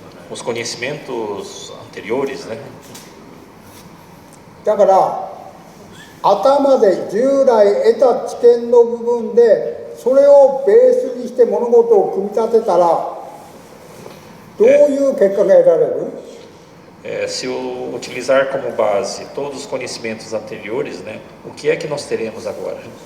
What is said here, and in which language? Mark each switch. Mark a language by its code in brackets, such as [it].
[pt] Os conhecimentos anteriores, né? [ja] だから頭で従来得た知見の部分でそれをベースにして物事を組み立てたらどういう結果が得られる？ [pt] Se eu utilizar como base todos os conhecimentos anteriores, né? O que é que nós teremos agora?